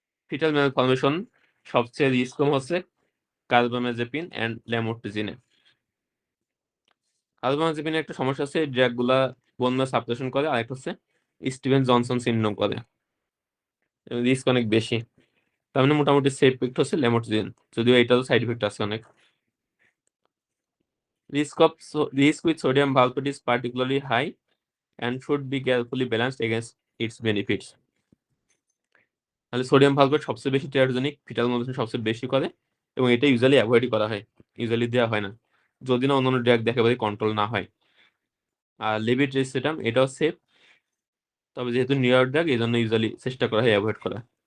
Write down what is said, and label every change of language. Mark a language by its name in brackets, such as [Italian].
[Bangla] Fetal malformation সবচেয়ে risk কম হচ্ছে carbamazepine and ল্যামোট্রিজিনে। কার্বামাজেপিনের একটা সমস্যা আছে, এই ড্রাগগুলা বন্যা সাপ্রেশন করে, আরেকটা হচ্ছে স্টিভেন জনসন সিনড্রোম করে, রিস্ক অনেক বেশি। তার মানে মোটামুটি সেফ ইফেক্ট হচ্ছে ল্যামোট্রিজিন, যদিও এটারও সাইড ইফেক্ট আছে অনেক। [English] Risk with sodium valproate is particularly high and should be carefully balanced against its benefits. [Bangla] তাহলে সোডিয়াম ভালভেট সবচেয়ে বেশি টেরাটোজেনিক, ফিটাল মডুলেশন সবচেয়ে বেশি করে, এবং এটা ইউজুয়ালি অ্যাভয়েডই করা হয়, ইউজুয়ালি দেওয়া হয় না, যদি না অন্যান্য ড্রাগ একেবারে কন্ট্রোল না হয়। আর লেভিট্রিসেটাম এটাও সেফ, তবে যেহেতু নিউরো ড্রাগ এই জন্য ইউজুয়ালি চেষ্টা করা হয় অ্যাভয়েড করা।